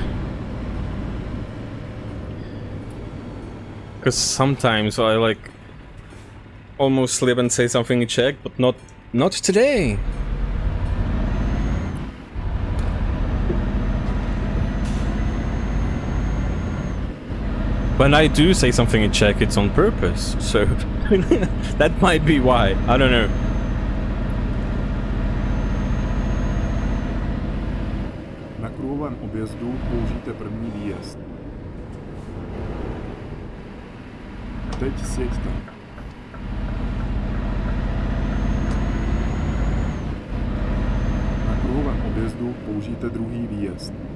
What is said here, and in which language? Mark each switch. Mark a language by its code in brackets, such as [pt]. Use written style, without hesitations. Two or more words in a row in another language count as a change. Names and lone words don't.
[en] Because sometimes I like almost slip and say something in Czech, but not today. When I do say something in Czech, it's on purpose, so that might be why. I don't know. [cs] Na kruhovém objezdu použijte první výjezd. Teď sjeďte. Na kruhovém objezdu použijte druhý výjezd.